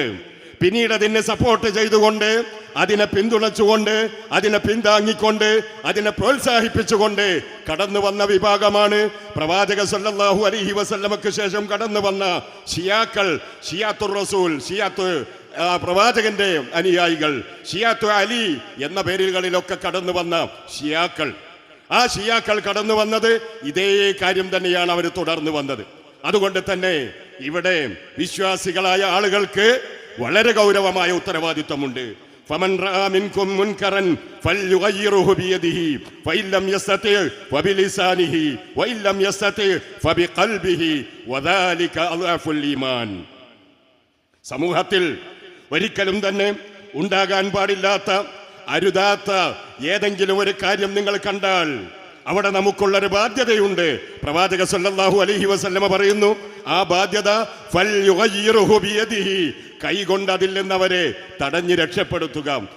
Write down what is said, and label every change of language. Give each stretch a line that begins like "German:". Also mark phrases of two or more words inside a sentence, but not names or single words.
Malayalam: പിന്നീട് അതിനെ സപ്പോർട്ട് ചെയ്തുകൊണ്ട്, അതിനെ പിന്തുണച്ചുകൊണ്ട്, അതിനെ പിന്താങ്ങിക്കൊണ്ട്, അതിനെ പ്രോത്സാഹിപ്പിച്ചുകൊണ്ട് കടന്നു വന്ന വിഭാഗമാണ് പ്രവാചക
Arabic: صلى الله عليه وسلم
Malayalam: ശേഷം കടന്നു വന്ന ഷിയാക്കൾ,
Arabic: شيعة الرسول,
Malayalam: ഷിയാത്ത് പ്രവാചകന്റെ അനുയായികൾ,
Arabic: شيعة علي
Malayalam: എന്ന പേരുകളിലൊക്കെ കടന്നു വന്ന ഷിയാക്കൾ. ആ ഷിയാക്കൾ കടന്നു വന്നത് ഇതേ കാര്യം തന്നെയാണ് അവർ തുടർന്നു വന്നത്. അതുകൊണ്ട് തന്നെ ഇവിടെ വിശ്വാസികളായ ആളുകൾക്ക് വളരെ ഗൗരവമായ ഉത്തരവാദിത്വമുണ്ട്.
Arabic: فمن رأى منكم منكرا فليغيره بيده فإن لم يستطع فبلسانه وإن لم يستطع فبقلبه وذلك أضعف الإيمان.
Malayalam: സമൂഹത്തിൽ ഒരിക്കലും തന്നെ ഉണ്ടാകാൻ പാടില്ലാത്ത അരുതാത്ത ഏതെങ്കിലും ഒരു കാര്യം നിങ്ങൾ കണ്ടാൽ അവിടെ നമുക്കുള്ളൊരു ബാധ്യതയുണ്ട്. പ്രവാചക
Arabic: صلى الله عليه وسلم
Malayalam: പറയുന്നു, ആ ബാധ്യത
Arabic: فليغيره بيده,
Malayalam: കൈകൊണ്ട് അതിൽ നിന്നവരെ തടഞ്ഞു രക്ഷപ്പെടുത്തുക.